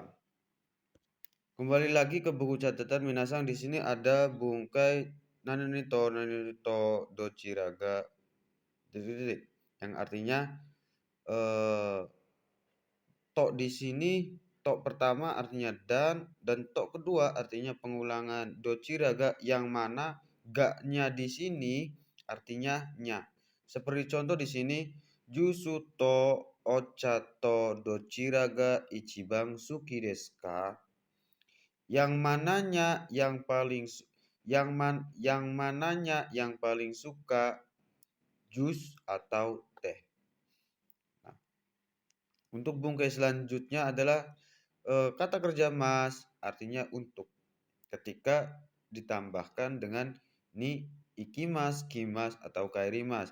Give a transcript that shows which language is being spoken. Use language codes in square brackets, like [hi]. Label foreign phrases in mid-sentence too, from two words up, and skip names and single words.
[id] Kembali lagi ke buku catatan minasang, di sini ada bungkai [ja] 何とどちらが [id] yang artinya to di sini to pertama artinya dan to kedua artinya pengulangan dochiraga yang mana ga-nya di sini artinya nya. Seperti contoh di sini [ja] ジュースとお茶とどちらが一番好きですか? [id] Yang mananya yang paling suka jus atau teh. Nah, untuk bungkai selanjutnya adalah kata kerja mas artinya untuk ketika ditambahkan dengan [ja] に行きます, [id] kimas atau kairimas.